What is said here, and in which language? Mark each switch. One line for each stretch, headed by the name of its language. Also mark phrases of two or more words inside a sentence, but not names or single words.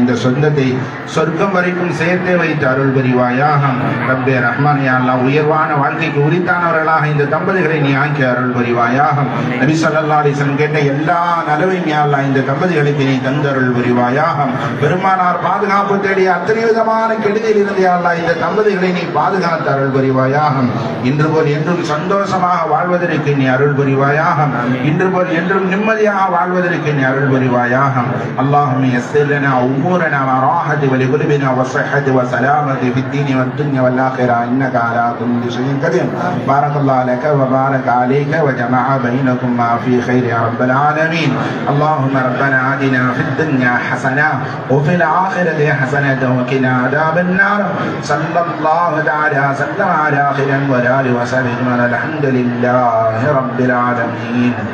Tamil: இந்த சொந்தத்தை சொர்க்கம் வரைக்கும் சேர்த்தே வைத்து அருள் புரிவாயாக ரப்பே ரஹ்மான்
Arabic: يا الله
Tamil: உயர்வான வாழ்க்கைக்கு உரித்தானவர்களாக இந்த தம்பதிகளை நீ ஆக்கி அருள் புரிவாயாக நபி
Arabic: صلى الله عليه وسلم
Tamil: கேட்ட எல்லா நலவையும்
Arabic: يا الله
Tamil: இந்த தம்பதிகளுக்கு நீ தந்தருள் புரிவாயாக பெருமானார் பாதுகாப்பு தேடிய அத்தனை விதமான கெடுதியில் இருந்து
Arabic: يا الله
Tamil: இந்த தம்பதிகளை நீ பாதுகாத்து அருள் புரிவாயாக இன்று போல் என்றும் சந்தோஷமாக வாழ்வதற்கு நீ அருள் புரிவாயாக இன்று போல் என்றும் நிம்மதியாக வாழ்வதற்கு நீ அருள் புரிவாயாக
Arabic: اللهم يسر لنا امورنا وراحه ولقلوبنا وصحه وسلامه في الدين والدنيا والاخره انك على كل شيء قدير بارك الله لك وبارك عليك وجمع بينكما في خير يا رب العالمين اللهم ربنا آتنا في الدنيا حسنه وفي الاخره حسنه وقنا عذاب النار صلى الله تعالى وسلم على خير وآله وصحبه الحمد لله رب العالمين